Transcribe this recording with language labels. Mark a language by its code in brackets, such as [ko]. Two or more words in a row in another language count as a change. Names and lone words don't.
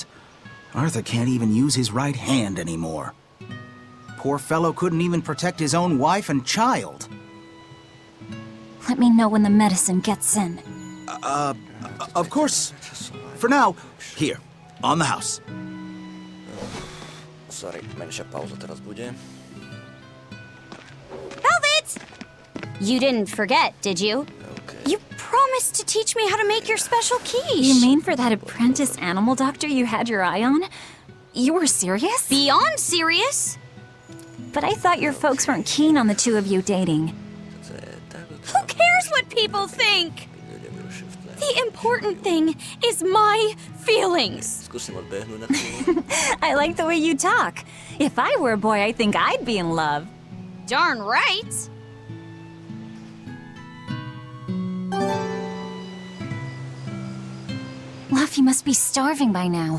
[en] Arthur can't even use his right hand anymore. Poor fellow couldn't even protect his own wife and child. Let me know when the medicine gets in. Of course. For now, here, on the house. Sorry, [sk] menšia pauza teraz bude. [en] Velvet! You didn't forget, did you? Okay. You promised to teach me how to make your special quiche. You mean for that apprentice animal doctor you had your eye on? You were serious? Beyond serious? But I thought your folks weren't keen on the two of you dating. Who cares what people think? The important thing is my feelings. [sk] Skúsim odbehnúť na chvíľu. [en] I like the way you talk. If I were a boy, I think I'd be in love. Darn right. Luffy must be starving by now.